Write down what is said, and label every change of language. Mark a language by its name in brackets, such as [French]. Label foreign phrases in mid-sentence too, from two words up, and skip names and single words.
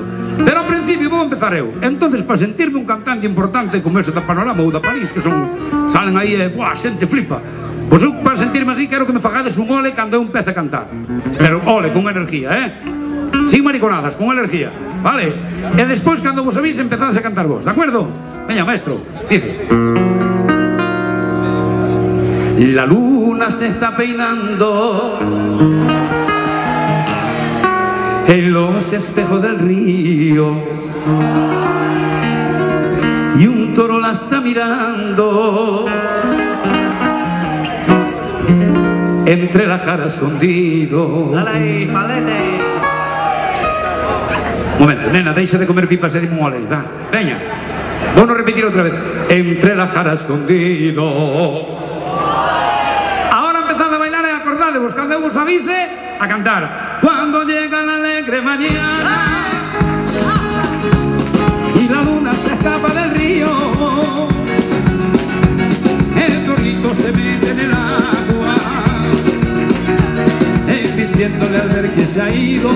[Galician] Pero ao principio vou empezar eu. Entonces, para sentirme un cantante importante como ese da Panorama ou da París, que salen aí e, buah, xente flipa. Pois eu, para sentirme así, quero que me fagades un ole cando eu empece a cantar. [Spanish] Pero ole, con energía, sin mariconadas, con energía, vale? [Galician] E despois, cando vos sabéis, empezades a cantar vos, de acuerdo? Veña, maestro, dice. [Spanish] La luna se está peinando en los espejos del río y un toro la está mirando entre la jara escondido. [Galician] Dale aí, falete. Momento, nena, deixa de comer pipas e dime un ole, va, veña. Vamos a repetir outra vez. [Spanish] Entre la jara escondido. Ahora empezad a bailar [Galician] e acordadevos, cando eu vos avise, a cantar. [Spanish] Cuando llega la alegre mañana y la luna se escapa del río, el torito se mete en el agua, embistiéndole al ver que se ha ido.